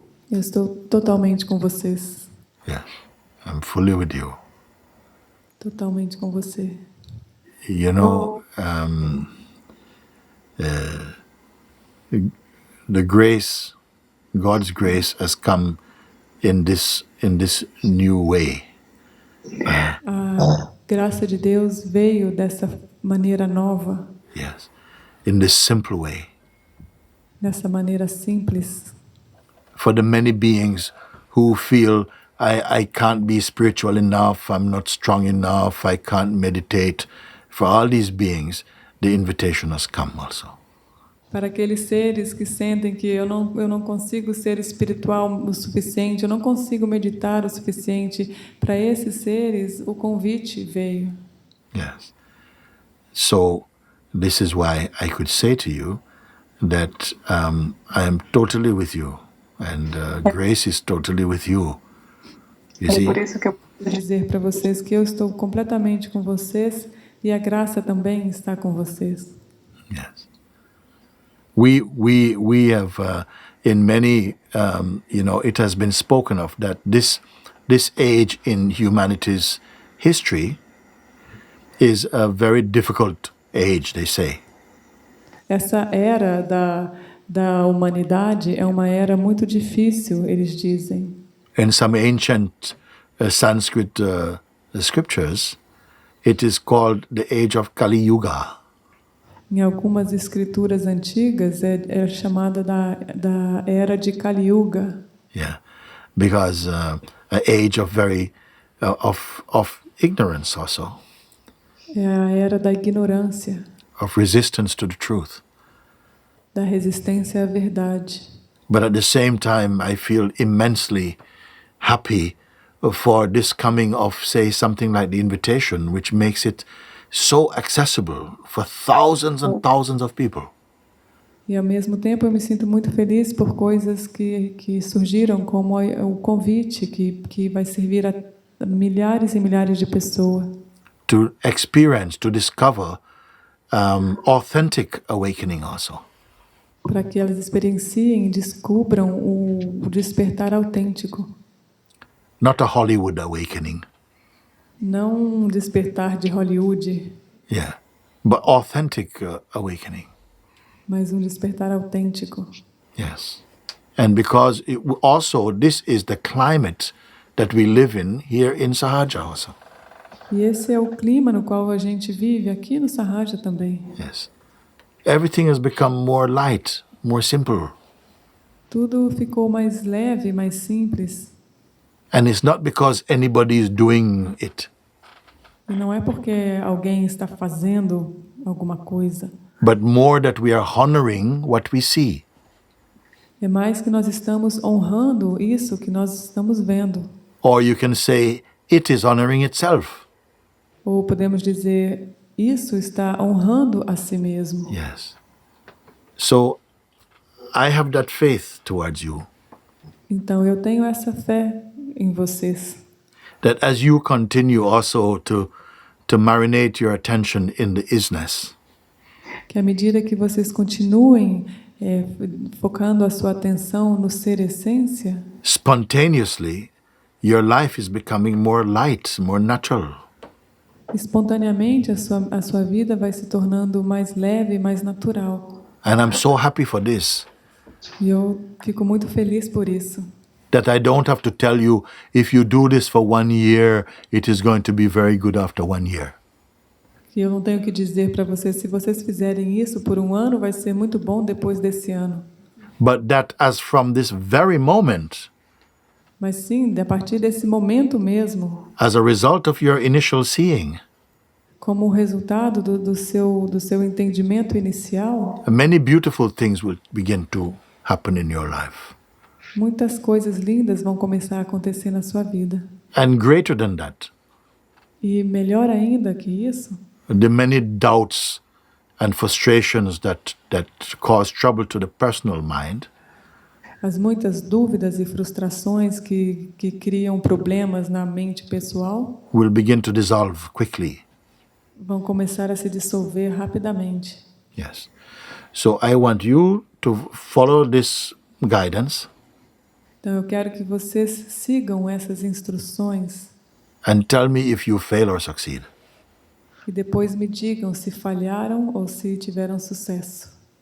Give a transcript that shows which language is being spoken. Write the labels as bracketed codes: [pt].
[pt] Eu estou totalmente com vocês. [en] Yes, I'm fully with you. [pt] Totalmente com você. [en] You know, the grace, God's grace, has come in this new way. [pt] A graça de Deus veio dessa maneira nova, [en] Yes, in this simple way. [pt] dessa maneira simples. [en] For the many beings who feel I can't be spiritual enough, I'm not strong enough, I can't meditate. For all these beings, the invitation has come also. [pt] Para aqueles seres que sentem que eu não consigo ser espiritual o suficiente, eu não consigo meditar o suficiente, para esses seres o convite veio. [en] Yes. So this is why I could say to you that I am totally with you, and grace is totally with you. You [pt] É [en] see? [pt] por isso que eu Vou dizer para vocês que eu estou completamente com vocês e a graça também está com vocês. [en] Yes. We have in many it has been spoken of that this age in humanity's history is a very difficult age, they say. [pt] Essa era da humanidade é uma era muito difícil, eles dizem. [en] In some ancient Sanskrit scriptures, it is called the age of Kali Yuga. [pt] Em algumas escrituras antigas é chamada da era de Kali Yuga. [en] Yeah, because an age of very of ignorance also, [pt] É a era da ignorância, [en] of resistance to the truth. [pt] da resistência à verdade. [en] But at the same time, I feel immensely happy for this coming of, say, something like the invitation, which makes it so accessible for thousands and thousands of people. [pt] E ao mesmo tempo eu me sinto muito feliz por coisas que surgiram, como o convite que vai servir a milhares e milhares de pessoas. [en] To experience, to discover authentic awakening also. [pt] Para que elas experienciem e descubram o despertar autêntico. [en] Not a Hollywood awakening. [pt] Não um despertar de Hollywood. [en] Yeah, but authentic awakening. [pt] Mas um despertar autêntico. [en] Yes. And because also this is the climate that we live in here in Sahaja also. [pt] E esse é o clima no qual a gente vive aqui no Sahaja também. [en] Yes. Everything has become more light, more simple. [pt] Tudo ficou mais leve, mais simples. [en] And it's not because anybody is doing it. [pt] E não é porque alguém está fazendo alguma coisa. [en] But more that we are honoring what we see. [pt] É mais que nós estamos honrando isso que nós estamos vendo. [en] Or you can say, it is honoring itself. [pt] Ou podemos dizer, isso está honrando a si mesmo. [en] Yes. So, I have that faith towards you. [pt] Então eu tenho essa fé em vocês. [en] That as you continue also to marinate your attention in the isness, [pt] Que à medida que vocês continuem focando a sua atenção no ser essência, [en] spontaneously, your life is becoming more light, more natural. [pt] espontaneamente a sua vida vai se tornando mais leve, mais natural. [en] And I'm so happy for this. [pt] E eu fico muito feliz por isso. [en] That I don't have to tell you, if you do this for 1 year, it is going to be very good after 1 year. [pt] E eu não tenho que dizer para vocês, se vocês fizerem isso por 1 ano, vai ser muito bom depois desse ano. [en] But that as from this very moment, [pt] Mas sim, a partir desse momento mesmo, [en] as a result of your initial seeing, [pt] como resultado do seu entendimento inicial, [en] many beautiful things will begin to happen in your life. [pt] muitas coisas lindas vão começar a acontecer na sua vida. [en] And greater than that, [pt] E melhor ainda que isso, [en] the many doubts and frustrations that cause trouble to the personal mind, [pt] as muitas dúvidas e frustrações que criam problemas na mente pessoal [en] will begin to dissolve quickly. [pt] vão começar a se dissolver rapidamente. [en] Yes. So I want you to follow this guidance [pt] Então eu quero que vocês sigam essas instruções [en] and tell me if you fail or succeed. [pt] e depois me digam se falharam ou se tiveram sucesso.